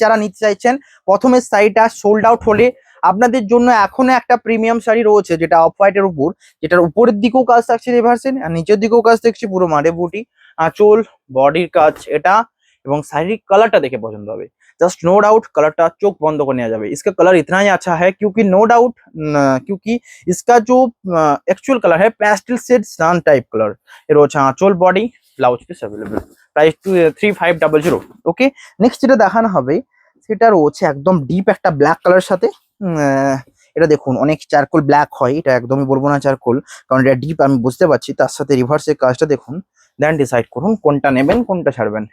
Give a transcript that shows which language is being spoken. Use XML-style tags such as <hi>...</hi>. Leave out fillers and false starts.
<bn>যারা নিতে চাইছেন, প্রথমের শাড়িটা সোল্ড আউট হলে আপনাদের জন্য এখনো একটা প্রিমিয়াম শাড়ি রয়েছে, যেটা অফ হোয়াইটের উপর, যেটার উপরের দিকেও কাজ থাকছে রিভার্সেন, আর নিচের দিকেও কাজ দেখছি পুরো মারে বুটি, আঁচল বডির কাজ এটা, এবং শাড়ির কালারটা দেখে পছন্দ হবে।</bn> <en>just no doubt</en> <bn>कलरটা চোখ বন্ধ করে নেওয়া যাবে।</bn> <hi>इसका कलर इतना ही अच्छा है क्योंकि नो डाउट क्योंकि इसका जो एक्चुअल कलर है पेस्टल शेड सान टाइप कलर।</hi> <bn>এর হচ্ছে আঁচল, body, blouse piece available. Price 3500। ওকে, নেক্সট যেটা দেখানো হবে সেটা রয়েছে একদম ডিপ একটা ব্ল্যাক কালারের সাথে। এটা দেখুন, অনেক চারকোল ব্ল্যাক হয়, এটা একদমই বলবো না চারকোল, কারণ এটা ডিপ আমি বুঝতে পারছি। তার সাথে রিভার্সের কাজটা দেখুন, দেন ডিসাইড করুন কোনটা নেবেন কোনটা ছাড়বেন।</bn>